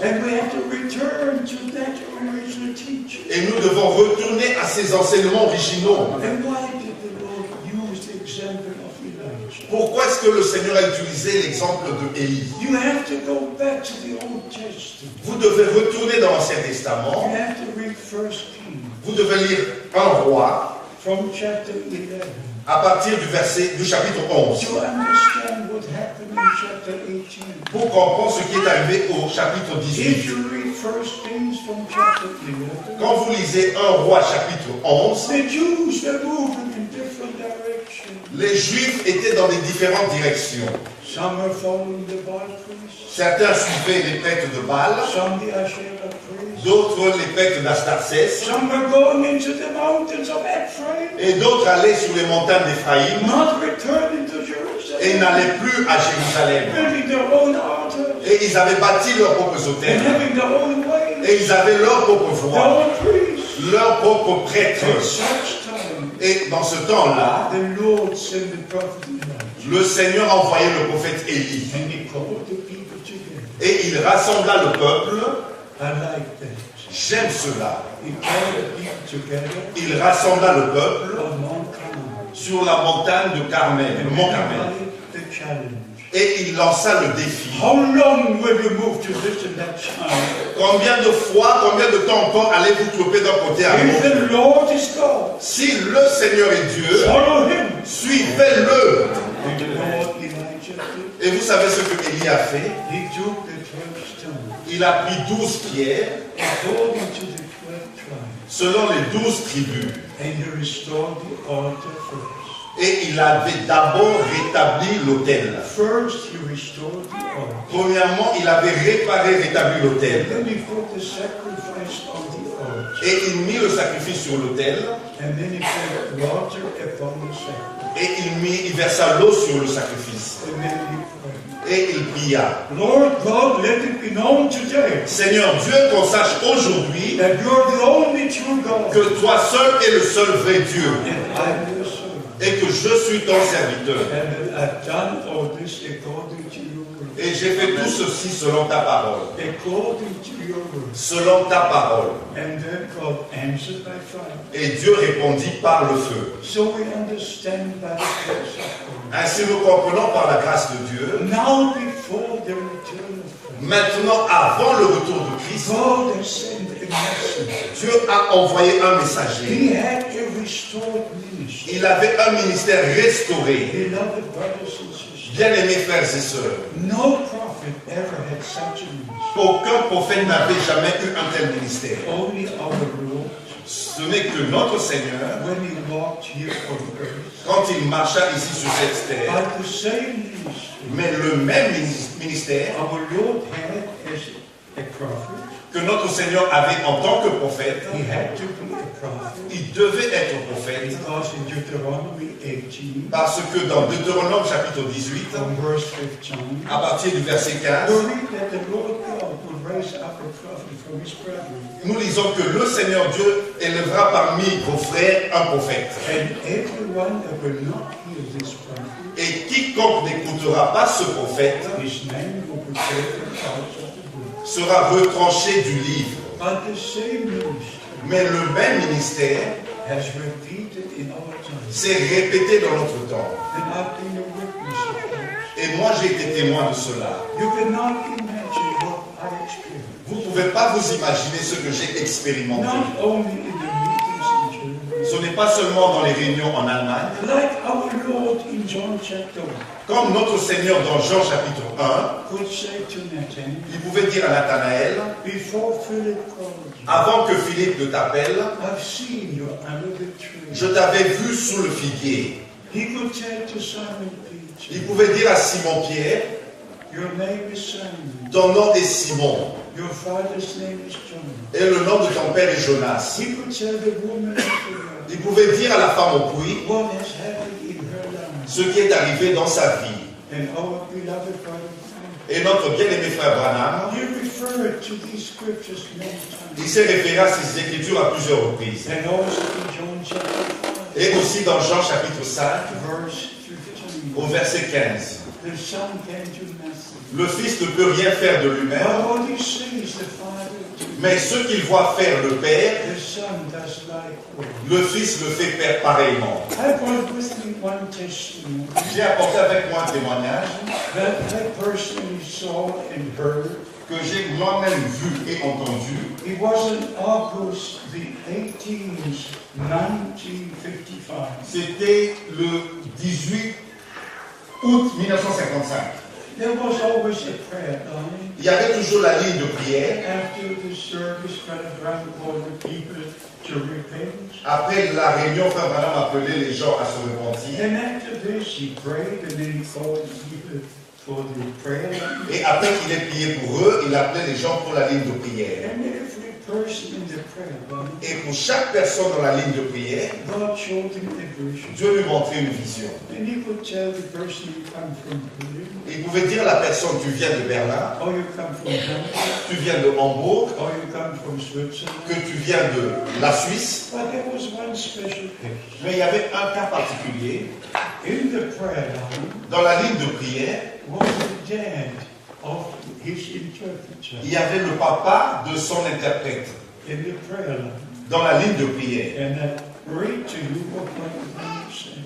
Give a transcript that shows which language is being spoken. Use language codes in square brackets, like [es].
[en] And we have to return to that original teaching. [fr] et nous devons retourner à ces enseignements originaux. [en] And why did the Lord use the example of Elijah? [fr] Pourquoi est-ce que le Seigneur a utilisé l'exemple de Élie? [en] You have to go back to the Old Testament. [fr] Vous devez retourner dans l'Ancien [en] You [fr] Testament, [en] have to read 1 Kings [fr] vous devez lire un roi [en] from chapter 11 [fr] à partir du chapitre 11, [en] to understand what happened in chapter 18. [fr] pour comprendre ce qui est arrivé au chapitre [en] If [fr] 18. [en] you read 1 Kings from chapter 11, [fr] Quand vous lisez un roi chapitre 11, [en] the Jews were moving in different directions. [fr] les Juifs étaient dans des différentes directions. [en] Some were following the Baal priests, [fr] Certains suivaient les prêtres de Baal, [en] some the Asherah priests, [fr] d'autres les prêtres d'Astarcès, [en] some were going into the mountains of Ephraim, [fr] et d'autres allaient sur les montagnes d'Éphraïm [en] not returning to [fr] et [en] Jerusalem, [fr] n'allaient plus à Jérusalem. [en] building their own altars [fr] Et ils avaient bâti leurs propres [en] and [fr] hôtels, [en] having their own ways, [fr] et ils avaient leur propre [en] their [fr] voie, [en] own priests. [fr] leurs propres prêtres. [en] At such time, [fr] Et dans ce temps-là, [en] the Lord sent the prophet Elijah, [fr] le Seigneur a envoyé le prophète Élie, [en] and he called the people together. [fr] et il rassembla le peuple. [en] I like that. [fr] J'aime cela. [en] He called the people together [fr] Il rassembla le peuple [en] on Mount Carmel. [fr] sur la montagne de Carmel, le mont Carmel, [en] The challenge. [fr] et il lança le défi. [en] How long will you move to listen that challenge? [fr] Combien de fois, combien de temps encore allez-vous tromper d'un côté à [en] If [fr] l'autre? [en] the Lord is God, [fr] Si le Seigneur est Dieu, [en] follow him. [fr] suivez-le. [en] And the Lord Elijah did. [fr] Et vous savez ce que Élie a fait? [en] He took the 12 stones [fr] Il a pris 12 pierres [en] according to the 12 tribes, [fr] selon les 12 tribus. [en] and he restored the altar first. [fr] Et il avait d'abord rétabli l'autel. [en] First, he restored the altar. [fr] Premièrement, il avait rétabli l'autel. [en] Then he put the sacrifice on the altar. [fr] Et il mit le sacrifice sur l'autel. [en] And then he put water upon the sacrifice. [fr] Et il versa l'eau sur le sacrifice. [en] And then he prayed. [fr] Et il pria. [en] Lord God, let it be known today [fr] Seigneur Dieu, qu'on sache aujourd'hui [en] that you're the only true God, [fr] que toi seul es le seul vrai Dieu. [en] and I'm your servant. [fr] Et que je suis ton serviteur. [en] And that I've done all this according to your word. [fr] Et j'ai fait tout ceci selon ta parole. [en] According to your word. [fr] Selon ta parole. [en] And then God answered by fire. [fr] Et Dieu répondit par le feu. [en] So we understand by the grace of God. [fr] Ainsi nous comprenons par la grâce de Dieu. [en] Now before the return of Christ, [fr] Maintenant, avant le retour de Christ, [en] God has sent a messenger. [fr] Dieu a envoyé un messager. [en] He had a restored ministry. [fr] Il avait un ministère restauré. [en] Beloved brothers and sisters, [fr] Bien-aimés frères et sœurs, [en] no prophet ever had such a ministry. [fr] aucun prophète n'avait jamais eu un tel ministère. [en] Only our Lord, [fr] Ce n'est que notre Seigneur, [en] when he walked here on earth, [fr] quand il marcha ici sur cette terre, [en] but the same ministry [fr] mais le même ministère [en] our Lord had as a prophet, [fr] que notre Seigneur avait en tant que prophète, [en] he had to be a prophet, [fr] il devait être prophète, [en] because in Deuteronomy 18, [fr] parce que dans Deutéronome chapitre 18, [en] from verse 15, [fr] à partir du verset 15, [en] we read that the Lord God will raise up a prophet from his brethren, [fr] nous lisons que le Seigneur Dieu élèvera parmi vos frères un prophète. [en] and everyone that will not hear this prophet, [fr] Et quiconque n'écoutera pas ce prophète [en] his name will be taken out of the book. [fr] sera retranché du livre. [en] But the same ministry [fr] Mais le même ministère [en] has repeated in our time. [fr] s'est répété dans notre temps. [en] And I've been a witness of this. [fr] Et moi j'ai été témoin de cela. [en] You cannot imagine what I experienced. [fr] Vous ne pouvez pas vous imaginer ce que j'ai expérimenté. [en] Not only in the meetings in Germany, [fr] Ce n'est pas seulement dans les réunions en Allemagne. [en] Like our Lord in John chapter 1 [fr] Comme notre Seigneur dans Jean chapitre 1, [en] could say to Nathanael, [fr] il pouvait dire à Nathanaël, [en] before Philip called you, [fr] avant que Philippe ne t'appelle, [en] I've seen you under the tree. [fr] je t'avais vu sous le figuier. [en] He could tell to Simon Peter, [fr] Il pouvait dire à Simon-Pierre, [en] your name is Simon, [fr] ton nom est Simon, [en] your father's name is John. [fr] et le nom de ton père est Jonas. [en] He could tell the woman at the well, [fr] Il pouvait dire à la femme au puits [en] what has happened in her life. [fr] ce qui est arrivé dans sa vie. [en] And our beloved brother Frank, [fr] Et notre bien-aimé frère Branham, [en] he referred to these scriptures many [fr] il [en] times. [fr] s'est référé à ces écritures à plusieurs reprises. [en] And also in John chapter 5, [fr] Et aussi dans Jean chapitre 5, [en] verse 15, [fr] au verset 15. [en] the Son can do nothing. [fr] Le Fils ne peut rien faire de [en] But [fr] lui-même, [en] all he sees the Father do, [fr] mais ce qu'il voit faire le Père, [en] the Son does likewise. [fr] le Fils le fait faire pareillement. [en] I brought with me one testimony [fr] J'ai apporté avec moi un témoignage [en] that I personally saw and heard. [fr] que j'ai moi-même vu et entendu. [en] It was in August the 18th, 1955. [fr] C'était le 18 août 1955. [en] There was always a prayer line. [fr] Il y avait toujours la ligne de prière. [en] After the service, Brother Brown called the people to repent. [fr] Après la réunion, Frère Branham appelait les gens à se repentir. [en] And after this, he prayed and then he called the people for the prayer line. [fr] Et après qu'il ait prié pour eux, il appelait les gens pour la ligne de prière. [en] And every person in the prayer line, [fr] Et pour chaque personne dans la ligne de prière, [en] God showed him a vision. [fr] Dieu lui montrait une vision. [en] And he could tell the person you come from Berlin, [fr] Il pouvait dire à la personne, tu viens de Berlin, [en] or you come from Hamburg, [fr] tu viens de Hambourg, [en] or you come from Switzerland. [fr] que tu viens de la Suisse. [en] But there was one special case. [fr] Mais il y avait un cas particulier. [en] In the prayer line [fr] Dans la ligne de prière, [en] was the dad of his interpreter. [fr] il y avait le papa de son interprète. [en] In the prayer line. [fr] Dans la ligne de prière. [en] And I read to you what Brother said.